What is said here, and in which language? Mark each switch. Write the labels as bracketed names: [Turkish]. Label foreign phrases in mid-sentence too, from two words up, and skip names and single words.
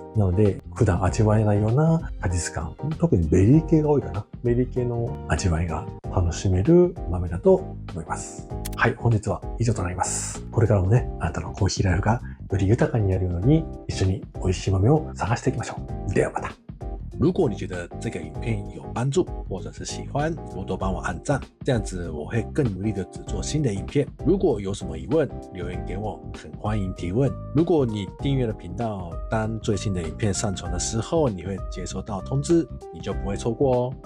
[Japanese] なので、普段味わえないような果実感、特にベリー系が多いかな。ベリー系の味わいが楽しめる豆だと思います。はい、本日は以上となります。これからもね、あなたのコーヒーライフがより豊かになるように、一緒に美味しい豆を探していきましょう。ではまた。 [Chinese] 如果你觉得这个影片有帮助，或者是喜欢，多多帮我按赞，这样子我会更努力的制作新的影片。如果有什么疑问，留言给我，很欢迎提问。如果你订阅了频道，当最新的影片上传的时候，你会接收到通知，你就不会错过哦。